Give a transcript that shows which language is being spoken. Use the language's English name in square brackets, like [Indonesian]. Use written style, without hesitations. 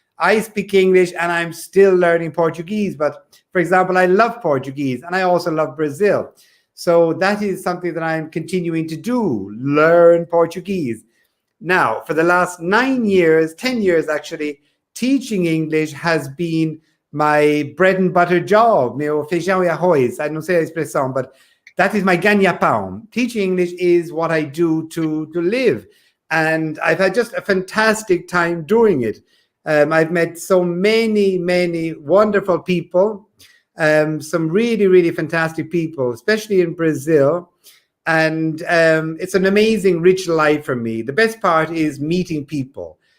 [English] I speak English and I'm still learning Portuguese. But for example, I love Portuguese and I also love Brazil. So that is something that I'm continuing to do, learn Portuguese. Now, for the last 9 years, 10 years actually, teaching English has been my bread and butter job. [Portuguese] Meu feijão e arroz. [English] I don't say a expressão, but that is my ganha-pão. Teaching English is what I do to live. And I've had just a fantastic time doing it. I've met so many wonderful people, some really fantastic people, especially in Brazil. And it's an amazing, rich life for me. The best part is meeting people.